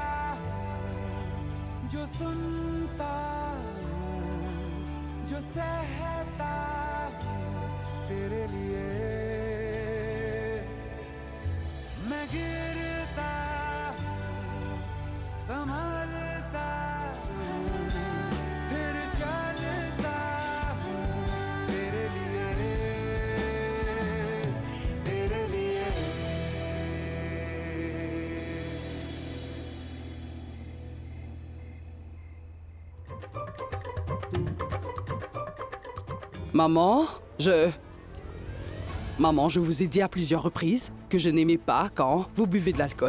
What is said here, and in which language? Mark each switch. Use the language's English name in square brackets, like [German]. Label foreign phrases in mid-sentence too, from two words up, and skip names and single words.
[Hindi] जो सुनता जो सहता तेरे लिए मैं गिरता संभलता फिर चलता तेरे लिए तेरे लिए [French] Maman, Maman, je vous ai dit à plusieurs reprises que je n'aimais pas quand vous buvez de l'alcool.